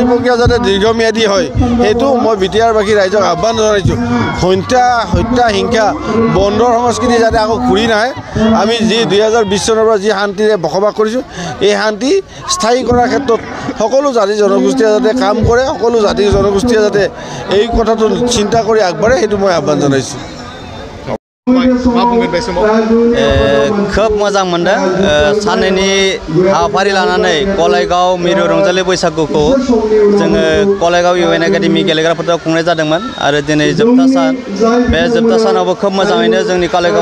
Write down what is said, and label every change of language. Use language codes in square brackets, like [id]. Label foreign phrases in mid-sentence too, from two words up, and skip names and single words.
[as] প্ৰক্ৰিয়া যাতে দীৰ্ঘম্যাদী হয় সেইটো মই বিটিআৰবাসী ৰাইজক আহ্বান জনাইছোঁ হত্যা হিংসা বন্ধৰ সংস্কৃতি যাতে আকৌ ঘূৰি নাহে আমি যি 2020 চনৰ পৰা যি শান্তিৰে বসবাস কৰিছোঁ এই শান্তি স্থায়ী কৰাৰ ক্ষেত্ৰত সকলো জাতি জনগোষ্ঠীয়ে যাতে কাম কৰে সকলো জাতি জনগোষ্ঠীয়ে যাতে এই কথাটো চিন্তা কৰি আগবাঢ়ে সেইটো মই আহ্বান জনাইছোঁ [brx] खोब मोजां मोनदों सानैनि हाबाफारि लानानै कलाइगाव मिरु रंजालि बैसागुखौ जोङो कलाइगाव इउएन एकाडेमि गेलेग्रा फोथाराव खुंनाय जादोंमोन आरो दिनै जोबथा सान बे जोबथा सानावबो खोब मोजाङैनो जोंनि कलाइगाव